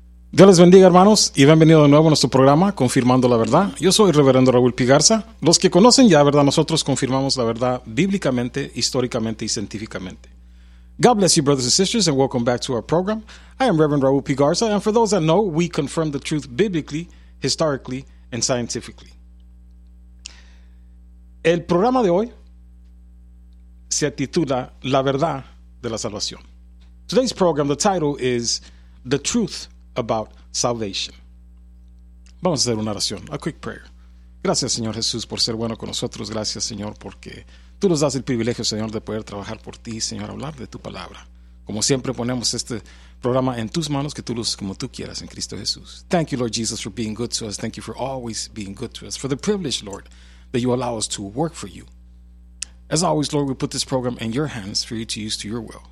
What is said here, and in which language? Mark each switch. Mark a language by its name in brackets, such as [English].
[Spanish] Dios les bendiga, hermanos, y bienvenido de nuevo a nuestro programa Confirmando la Verdad. Yo soy Reverendo Raúl P. Garza. Los que conocen ya, ¿verdad? Nosotros confirmamos la verdad bíblicamente, históricamente y científicamente. [English] God bless you, brothers and sisters, and welcome back to our program. I am Reverend Raúl P. Garza, and for those that know, we confirm the truth biblically, historically, and scientifically. [Spanish] El programa de hoy se titula La Verdad de la Salvación. [English] Today's program, the title is The Truth About Salvation. [Spanish] Vamos a hacer una oración, [English] a quick prayer. [Spanish] Gracias, Señor Jesús, por ser bueno con nosotros. Gracias, Señor, porque tú nos das el privilegio, Señor, de poder trabajar por ti, Señor, hablar de tu palabra. Como siempre, ponemos este programa en tus manos, que tú luces como tú quieras en Cristo Jesús. [English] Thank you, Lord Jesus, for being good to us. Thank you for always being good to us. For the privilege, Lord, that you allow us to work for you. As always, Lord, we put this program in your hands for you to use to your will.